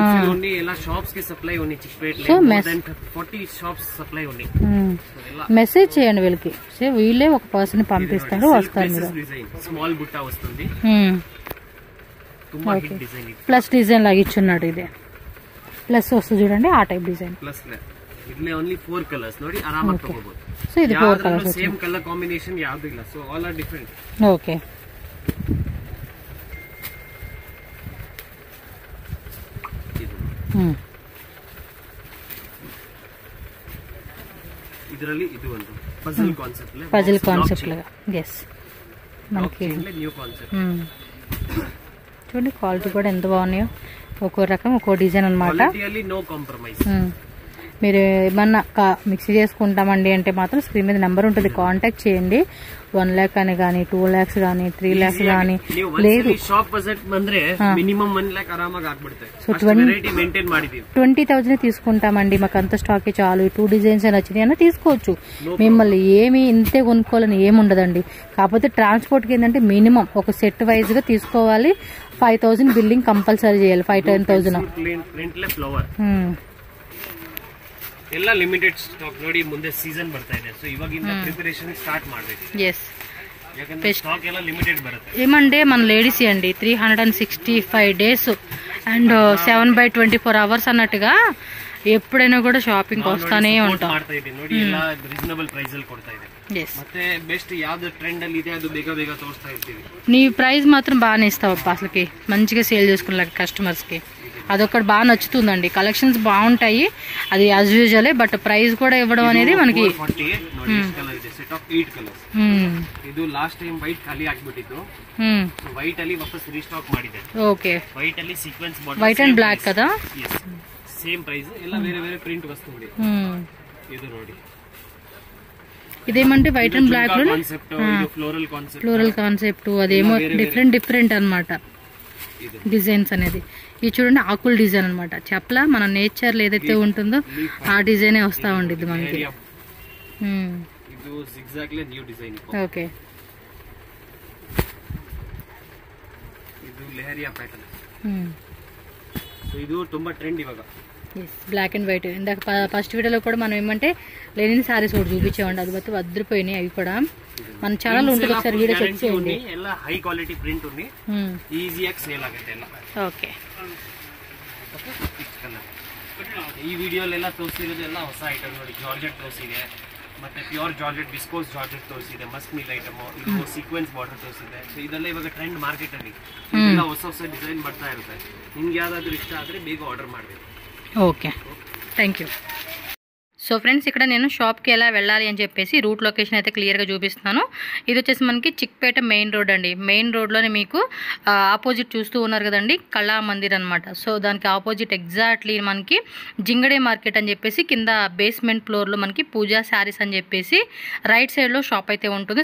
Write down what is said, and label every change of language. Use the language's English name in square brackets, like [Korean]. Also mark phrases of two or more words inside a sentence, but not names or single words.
[Telugu] సో మెసేజ్ చేయండి వీళ్ళకి, సో వీళ్ళే ఒక పర్సన్ పంపిస్తారు, వస్తారు మీరు. [English] plus design [Telugu] లాగా ఇచ్చున్నాడు, ఇదే ప్లస్ వస్తుంది చూడండి, ఆ [English] type design. only 4 colours [Kannada] ನೋಡಿ ಆರಾಮಾಗಿ ತಗೋಬಹುದು. సో ఇది 4 కలర్స్, [English] same colour combination [Kannada] ಯಾವುದು ಇಲ್ಲ, [English] so all are different. [Telugu] ఓకే, [Kannada] ಇದರಲ್ಲಿ ಇದು ಒಂದು పజిల్ [Telugu] కాన్సెప్ట్ లాగా. ఎస్, మనకి [English] new concept [Telugu] చూడండి, క్వాలిటీ కూడా ఎంత బాగున్నాయో, ఒక్కో రకం ఒక్కో డిజైన్ అనమాట. [English] no compromise. [Telugu] మీరు ఏమన్నా మిక్సీ చేసుకుంటామండి అంటే మాత్రం స్క్రీన్ మీద నెంబర్ ఉంటుంది, కాంటాక్ట్ చేయండి. 1 lakh అని కానీ 2 lakhs కానీ 3 lakhs కానీ లేదు. [Kannada] ಶಾಪ್ ಬಜೆಟ್ ಬಂದ್ರೆ ಮಿನಿಮಮ್ 1 lakh ಆರಾಮಾಗಿ ಆಗ್ಬಿಡುತ್ತೆ. [Telugu] సో 20,000 తీసుకుంటామండి, మాకు అంత స్టాక్ చాలు, 2 డిజైన్స్ నచ్చినాయి అన్న తీసుకోవచ్చు. మిమ్మల్ని ఏమి ఇంతే కొనుక్కోవాలని ఏమి ఉండదండి. కాకపోతే ట్రాన్స్పోర్ట్ కి ఏంటంటే మినిమం ఒక సెట్ వైజ్ గా తీసుకోవాలి. 5,000 [English] billing compulsory [Telugu] చేయాలి. 5-10,000 [Kannada] ಎಲ್ಲ [English] limited stock [Kannada] ನೋಡಿ, ಮುಂದೆ ಸೀಸನ್ ಬರ್ತಾ ಇದೆ, ಸೊ ಇವಾಗಿಂದ [English] preparation start [Kannada] ಮಾಡಬೇಕು. ಎಸ್, ಯಾಕಂದ್ರೆ ಸ್ಟಾಕ್ ಎಲ್ಲ ಲಿಮಿಟೆಡ್ ಬರುತ್ತೆ. [Telugu] ఏమంటే మన లేడీస్ అండి [English] 365 days and 7/24 hours [Telugu] అన్నట్టుగా ఎప్పుడైనా కూడా షాపింగ్ వస్తానే ఉంటాం. [Kannada] ಮಾಡ್ತಾ ಇದೆ ನೋಡಿ, ಎಲ್ಲ [English] reasonable price [Kannada] ಅಲ್ಲಿ ಕೊಡ್ತಾ ಇದೆ. ಮತ್ತೆ ಬೆಸ್ಟ್ ಯಾವ್ದು ಟ್ರೆಂಡ್ ಅಲ್ಲಿ ಇದೆ ಅದು ಬೇಗ ಬೇಗ ತೋರಿಸ್ತಾ ಇರ್ತೀವಿ. [Telugu] నీ ప్రైస్ మాత్రం బాగానే ఇస్తావప్ప, అసలుకి మంచిగా సేల్ చేసుకునే కస్టమర్స్కి అదొకటి బాగా నచ్చుతుందండి. కలెక్షన్స్ బాగుంటాయి, అది [English] as usual, but price [Telugu] కూడా ఇవ్వడం అనేది మనకి. [Kannada] ಇದು [English] last time white [Kannada] ಖಾಲಿ ಆಗ್ಬಿಟ್ಟಿತ್ತು, ವೈಟ್ ಅಲ್ಲಿ ವಾಪಸ್ ರೀಸ್ಟಾಕ್ ಮಾಡಿದೆ. [Telugu] ఓకే, [Kannada] ವೈಟ್ ಅಲ್ಲಿ [English] sequence border, white and black కదా, same price, [Kannada] ಎಲ್ಲ ಬೇರೆ ಬೇರೆ ಪ್ರಿಂಟ್ వస్తుంది. ಇದು ನೋಡಿ, [Telugu] ఇదేమంటే [English] white and black [Telugu] లో ఫ్లోరల్ కాన్సెప్ట్, అదేమో డిఫరెంట్ అన్నమాట డిజైన్స్ అనేది. ఇది చూడండి ఆకుల్ డిజైన్ అనమాట, చెప్పలా మన నేచర్ లో ఏదైతే ఉంటుందో ఆ డిజైనే వస్తా ఉండిద్ది మనకి. ఓకే, [Kannada] ಇದು ಲೆಹರಿಯಾ ಪ್ಯಾಟರ್ನ್. ಇದು ತುಂಬಾ ಟ್ರೆಂಡ್ ಇವಾಗ. [English] black and white. [Telugu] ఇందాక ఫస్ట్ వీడియోలో కూడా మనం ఏమంటే [English] linen sarees [Telugu] కూడా చూపించామండి, అది మొత్తం వద్రిపోయినాయి. అవి కూడా మన ఛానల్ ఉంటుంది, ఒకసారి వీడియో చెక్ చేయండి. [Kannada] ಎಲ್ಲ [English] high quality print [Kannada] ఉంది, ಈಸಿಯಾಗಿ ಸೇಲ್ ಆಗುತ್ತೆ ಎಲ್ಲ. ಓಕೆ, ಈ ವಿಡಿಯೋಲೆಲ್ಲ ತೋರಿಸಿರೋದು ಎಲ್ಲ ಹೊಸ ಐಟಮ್ ನೋಡಿ. ಜಾರ್ಜೆಟ್ ತೋರಿಸಿದೆ, ಮತ್ತೆ [English] pure georgette, viscose georgette [Kannada] ತೋರಿಸಿದೆ, ಮಸ್ಕ್ ಮಿಲ್ ಐಟಮ್, ಇದು [English] sequence border [Kannada] ತೋರಿಸಿದೆ. ಸೊ ಇದೆಲ್ಲ ಇವಾಗ [English] trend market [Kannada] ಅಲ್ಲಿ, ಇದೆಲ್ಲ ಹೊಸ ಹೊಸ ಡಿಸೈನ್ ಬರ್ತಾ ಇರುತ್ತೆ. ನಿಮ್ಗೆ ಯಾವ್ದಾದ್ರು ಇಷ್ಟ ಆದ್ರೆ ಬೇಗ ಆರ್ಡರ್ ಮಾಡಬೇಕು. [English] okay, thank you. [Telugu] సో ఫ్రెండ్స్, ఇక్కడ నేను షాప్కి ఎలా వెళ్ళాలి అని చెప్పేసి [English] route location [Telugu] అయితే క్లియర్గా చూపిస్తున్నాను. ఇది వచ్చేసి మనకి చిక్పేట [English] main road [Telugu] అండి. మెయిన్ రోడ్లోనే మీకు ఆపోజిట్ చూస్తూ ఉన్నారు కదండి, కళా మందిర్ అనమాట. సో దానికి ఆపోజిట్ ఎగ్జాక్ట్లీ మనకి జింగడే మార్కెట్ అని చెప్పేసి కింద బేస్మెంట్ ఫ్లోర్లో మనకి పూజా శారీస్ అని చెప్పేసి రైట్ సైడ్లో షాప్ అయితే ఉంటుంది.